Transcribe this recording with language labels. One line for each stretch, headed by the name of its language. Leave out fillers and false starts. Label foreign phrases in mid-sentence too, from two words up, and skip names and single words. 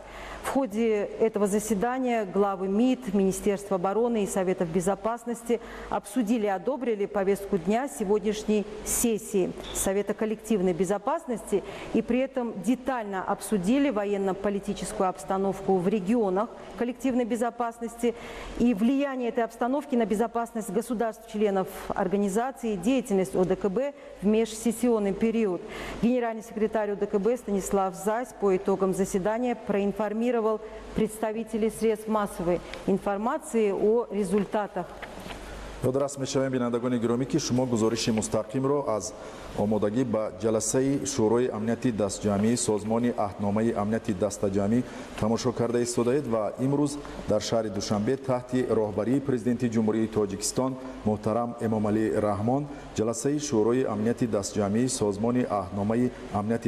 Russian: В ходе этого заседания главы МИД, Министерства обороны и Советов безопасности обсудили и одобрили повестку дня сегодняшней сессии Совета коллективной безопасности и при этом детально детально обсудили военно-политическую обстановку в регионах коллективной безопасности и влияние этой обстановки на безопасность государств-членов организации и деятельность ОДКБ в межсессионный период. Генеральный секретарь ОДКБ Станислав Зась по итогам заседания проинформировал представителей средств массовой информации о результатах.
Tajik: Дорас мешавем бинандагони гироми ки шумо гузориши мустақимро аз омодагӣ ба ҷаласаи шӯрои амнияти дастҷамъии созмони аҳдномаи амнияти дастаҷамъӣ тамошо карда истодаед ва имрӯз дар шаҳри Душанбе таҳти роҳбарии президенти ҷумҳурии Тоҷикистон муҳтарам Эмомалӣ Раҳмон ҷаласаи шӯрои амнияти дастҷамъии созмони аҳдномаи амнияти